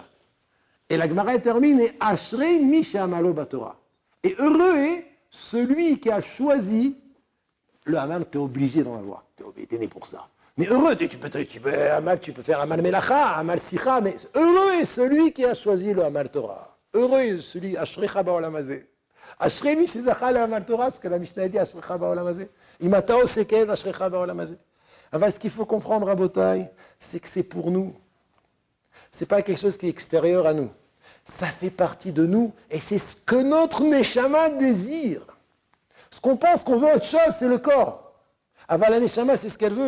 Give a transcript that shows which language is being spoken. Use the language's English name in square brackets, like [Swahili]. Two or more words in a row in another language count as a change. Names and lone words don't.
[French] Et la Gemara termine, et [Hebrew] אשרי מי שעמלו בתורה. [French] Et heureux est celui qui a choisi le Amal, tu es obligé d'en avoir. Tu es né pour ça. Mais heureux, tu peux faire [Hebrew] עמל מלאכה, עמל שיחה, [French] mais heureux est celui qui a choisi le [Hebrew] עמל תורה. [French] Heureux est celui, [Hebrew] אשריך בעולם הזה. אשרי מי שזכה לעמל תורה, [French] ce que la Mishnah dit, [Hebrew] אשריך בעולם הזה. אם אתה עושה כן, אשריך בעולם הזה. [French] Alors, ce qu'il faut comprendre, Rabotai, c'est que c'est pour nous. C'est pas quelque chose qui est extérieur à nous. Ça fait partie de nous, et c'est ce que notre Neshama désire. Ce qu'on pense qu'on veut autre chose, c'est le corps. Aval la Neshama, c'est ce qu'elle veut.